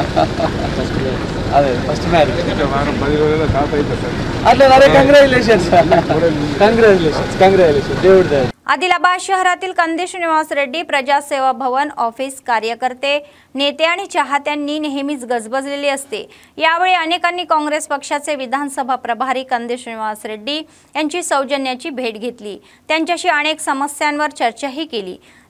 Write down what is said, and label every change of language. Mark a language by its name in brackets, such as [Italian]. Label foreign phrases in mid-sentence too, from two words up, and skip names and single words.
[Telugu] అదే [English] first marriage [Telugu] అట్లా అరే కంగ్రాచులేషన్స్ దేవుడి దయ। [Marathi] आदिलाबाद शहरातील कंदी श्रीनिवास रेड्डी प्रजासेवा भवन ऑफिस कार्यकर्ते, नेते आणि चाहत्यांनी नेहमीच गजबजलेले असते। यावेळी अनेकांनी काँग्रेस पक्षाचे विधानसभा प्रभारी कंदी श्रीनिवास रेड्डी यांची सौजन्याची भेट घेतली, त्यांच्याशी अनेक समस्यांवर चर्चाही केली।